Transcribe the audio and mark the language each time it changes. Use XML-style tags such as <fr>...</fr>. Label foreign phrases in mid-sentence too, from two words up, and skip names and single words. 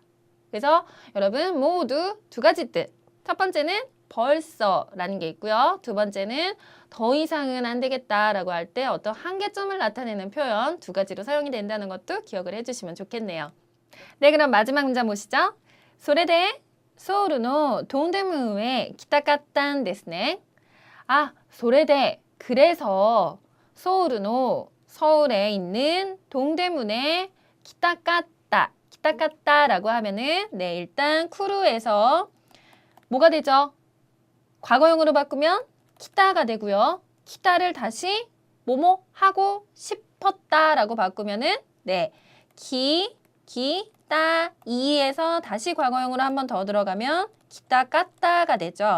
<ko>그래서 여러분 모두 두 가지 뜻. 첫 번째는 벌써라는 게 있고요. 두 번째는 더 이상은 안 되겠다라고 할 때 어떤 한계점을 나타내는 표현 두 가지로 사용이 된다는 것도 기억을 해주시면 좋겠네요. 네, 그럼 마지막 문장 보시죠.</ko> <ja>それで 서울の 동대문에来たかったんですね.</ja> <ko>아, それで 그래서 서울에 있는 동대문에 来たかった 라고 하면은 네, 일단 쿠루에서 뭐가 되죠? 과거형으로 바꾸면 키타가 되고요. 키타를 다시 뭐뭐 하고 싶었다라고 바꾸면은 네, 기타 이에서 다시 과거형으로 한 번 더 들어가면 기타 까따가 되죠.</ko>